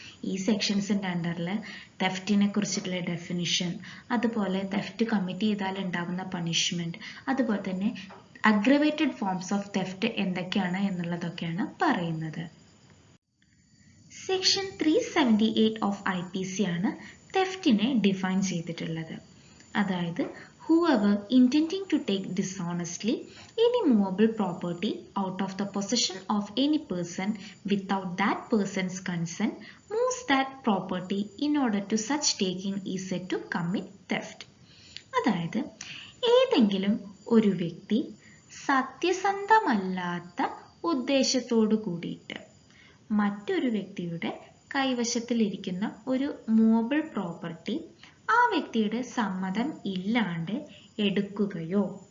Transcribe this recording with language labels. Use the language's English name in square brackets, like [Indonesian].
[Malayalam] ഈ സെക്ഷൻസിൻ്റെ അണ്ടറിൽ തെഫ്റ്റിനെ കുറിച്ചിട്ടുള്ള ഡെഫിനിഷൻ, അതുപോലെ തെഫ്റ്റ് കമ്മിറ്റ് ചെയ്താൽ ഉണ്ടാകുന്ന പണിഷ്മെൻറ്റ്, അതുപോലെ തന്നെ അഗ്രവേറ്റഡ് ഫോംസ് ഓഫ് തെഫ്റ്റ് എന്തൊക്കെയാണ് എന്നുള്ളതൊക്കെയാണ് പറയുന്നത്. സെക്ഷൻ 378 ഓഫ് IPC ആണ് തെഫ്റ്റിനെ ഡിഫൈൻ ചെയ്തിട്ടുള്ളത്. [English] അതായത് whoever intending to take dishonestly any movable property out of the possession of any person without that person's consent moves that property in order to such taking is said to commit theft. [Malayalam] അതായത് ഏതെങ്കിലും ഒരു വ്യക്തി സത്യസന്ധമല്ലാത്ത ഉദ്ദേശത്തോടു കൂടിയിട്ട് മറ്റൊരു വ്യക്തിയുടെ കൈവശത്തിലിരിക്കുന്ന ഒരു movable property ആ വ്യക്തിയുടെ സമ്മതം ഇല്ലാണ്ട് എടുക്കുകയോ